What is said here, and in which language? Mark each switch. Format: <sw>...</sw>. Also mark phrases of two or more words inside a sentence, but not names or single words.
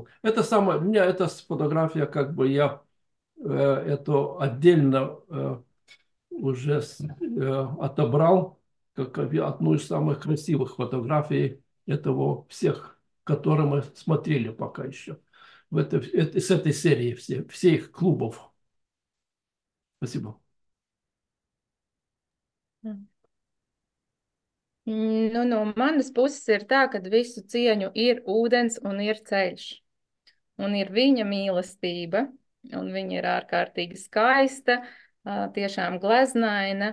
<ru>Это самое, у меня эта фотография, как бы я эту отдельно уже отобрал как одну из самых красивых фотографий этого всех, которые мы смотрели пока еще. С этой серии всех клубов. Спасибо.</ru> <lv>Nu, no manas puses ir tā, ka visu cieņu ir ūdens un ir ceļš. Un ir viņa mīlestība, un viņa ir ārkārtīgi skaista, tiešām gleznaina.</lv>